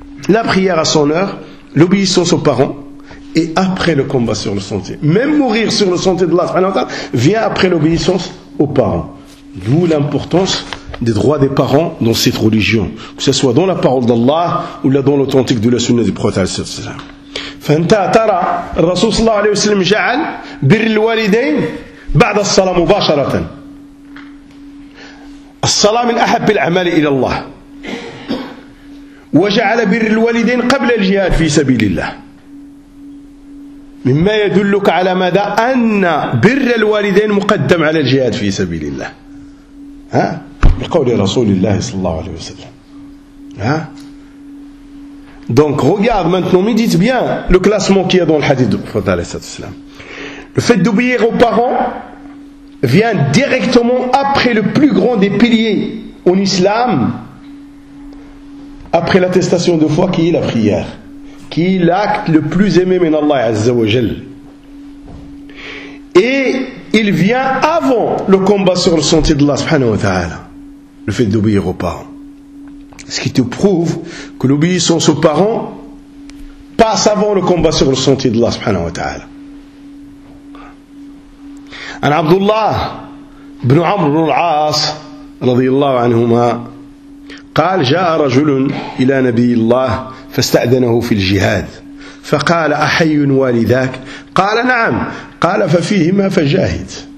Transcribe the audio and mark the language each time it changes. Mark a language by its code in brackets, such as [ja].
[fr] La prière à son heure, l'obéissance aux parents, et après le combat sur le sentier. Même mourir sur le sentier d'Allah subhanahu wa ta'ala vient après l'obéissance aux parents. D'où l'importance des droits des parents dans cette religion, que ce soit dans la parole d'Allah ou là dans l'authentique de la sunna du prophète sallallahu alayhi wa sallam. [ar] فانت ترى الرسول صلى الله عليه وسلم جعل بر الوالدين بعد الصلاة مباشرة. الصلاة من أحب الأعمال إلى الله، وجعل بر الوالدين قبل الجهاد في سبيل الله، مما يدلك على ماذا؟ أن بر الوالدين مقدم على الجهاد في سبيل الله، ها؟ بقول رسول الله صلى الله عليه وسلم، ها؟ [fr] Donc regarde maintenant, médite bien le classement qu'il y a dans le hadith du prophète sallallahu alayhi wa sallam. Le fait d'obéir aux parents vient directement après le plus grand des piliers en islam, après l'attestation de foi qui est la prière, qui est l'acte le plus aimé min Allah azza wa jal. Et il vient avant le combat sur le sentier d'Allah subhanahu wa ta'ala, le fait d'obéir aux parents. Ce qui te prouve que l'obéissance aux parents passe avant le combat sur le sentier d'Allah subhanahu wa ta'ala. [ar] An Abdullah ibn Amr ibn al-As radiyallahu anhuma قال جاء رجل إلى نبي الله فاستأذنه في الجهاد فقال أحي والداك قال نعم قال ففيهما فجاهد.